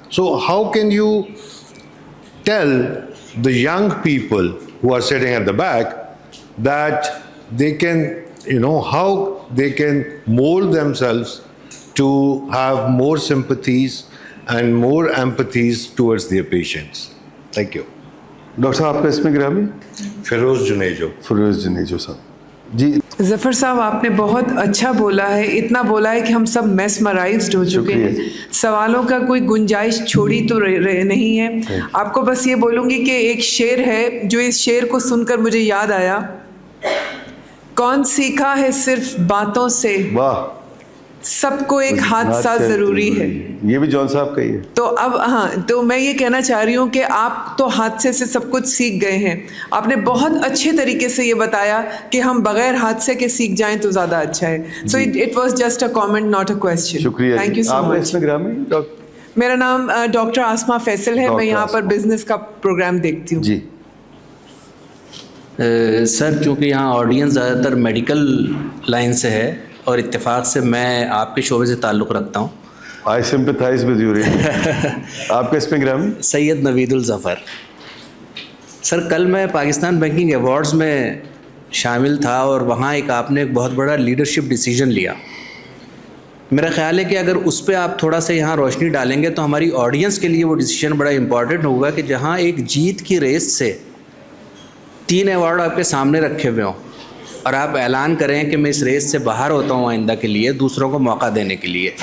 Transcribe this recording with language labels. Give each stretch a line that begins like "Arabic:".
English: So how can you tell the young people who are sitting at the back that they can, you know, how they can mold themselves to have more sympathies and more empathies towards their patients? Thank you.
Urdu: Doctor صاحب آپ کا اس میں گرامی فیروز جنیجو. فیروز جنیجو صاحب. جی ظفر صاحب آپ نے بہت اچھا بولا ہے, اتنا بولا ہے کہ ہم سب میسمرائزڈ ہو چکے ہیں, سوالوں کا کوئی گنجائش چھوڑی تو نہیں ہے. آپ کو بس یہ بولوں گی کہ ایک شعر ہے جو اس شعر کو سن کر مجھے یاد آیا, کون سیکھا ہے صرف باتوں سے, واہ, سب کو ایک حادثہ ضروری ہے. یہ بھی جان صاحب کا ہی ہے. تو اب ہاں، تو میں یہ کہنا چاہ رہی ہوں کہ آپ تو حادثے سے سب کچھ سیکھ گئے ہیں. آپ نے بہت اچھے طریقے سے یہ بتایا کہ ہم بغیر حادثے کے سیکھ جائیں تو زیادہ اچھا ہے.
English: So it was just a comment not a question.
Urdu: شکریہ.
English: thank you so
Urdu: آپ کا
English: Much.
Urdu: اس میں گرامی میرا نام ڈاکٹر آسما فیصل ہے. میں یہاں پر بزنس کا پروگرام دیکھتی ہوں. جی. سر چونکہ یہاں آڈینس زیادہ تر میڈیکل لائن سے ہے اور اتفاق سے میں آپ کے شعبے سے تعلق رکھتا ہوں.
English: I sympathize with you really.
Urdu: آپ کا اس میں گرامی؟ سید نوید الظفر. سر کل میں پاکستان بینکنگ ایوارڈز میں شامل تھا اور وہاں آپ نے ایک بہت بڑا لیڈرشپ ڈیسیجن لیا. میرا خیال ہے کہ اگر اس پہ آپ تھوڑا سا یہاں روشنی ڈالیں گے تو ہماری آڈینس کے لیے وہ ڈیسیجن بڑا امپورٹنٹ ہوگا کہ جہاں ایک جیت کی ریس سے 3 ایوارڈ آپ کے سامنے رکھے ہوئے ہوں اور آپ اعلان کریں کہ میں اس ریس سے باہر ہوتا ہوں آئندہ کے لیے دوسروں کو موقع دینے کے لیے.